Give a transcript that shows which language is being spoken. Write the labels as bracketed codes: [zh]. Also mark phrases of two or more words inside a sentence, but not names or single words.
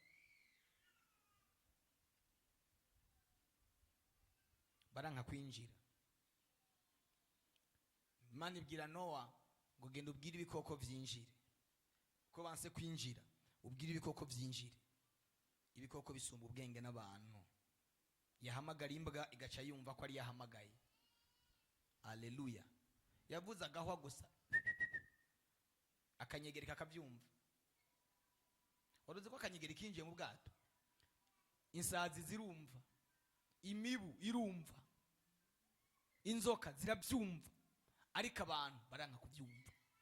[rn] Baranka kwinjira. Imana ibwira Nowa ngo genda ubwire ibikoko byinjire. Ko banse kwinjira, ubwire ibikoko byinjire. Ibikoko bisumba ubwenge n'abantu. Yahamagara imbwa igaca yumva ko ari yahamagaye. Haleluya. Yavuze agahwa gusa, akanyegeri kakabyumva. Waruzi ko akanyegeri kinjiye mu bwato, insazi zirumva, imibu irumva, inzoka zirabyumva, ariko abantu baranka kubyumva.